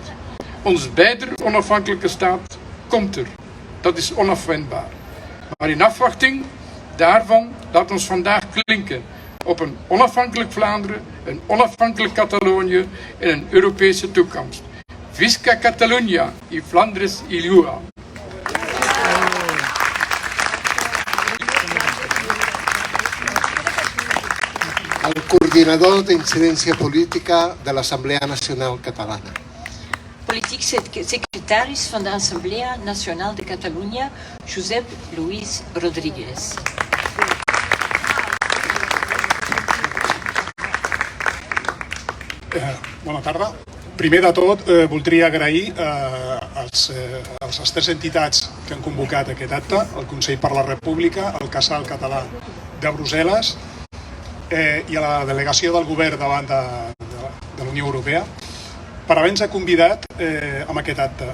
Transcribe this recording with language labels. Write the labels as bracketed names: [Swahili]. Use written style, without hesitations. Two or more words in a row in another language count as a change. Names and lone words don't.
[Dutch] Ons beider onafhankelijke staat komt er. Dat is onafwendbaar. Maar in afwachting daarvan laat ons vandaag klinken op een onafhankelijk Vlaanderen, een onafhankelijk Catalonië en een Europese toekomst. [Catalan] Visca Catalunya y Flandres y Lliure. El coordinador d'incidència política de l'Assemblea Nacional Catalana. [Dutch] Politiek secretaris van de Assemblea Nacional de Catalunya, Josep Luis Rodríguez. [Catalan] Bona tarda. Primer de tot, voldria agrair als tres entitats que han convocat aquest acte, el Consell per la República, el Casal Català de Brussel·les i a la delegació del govern davant de la Unió Europea per haver-nos convidat a aquest acte.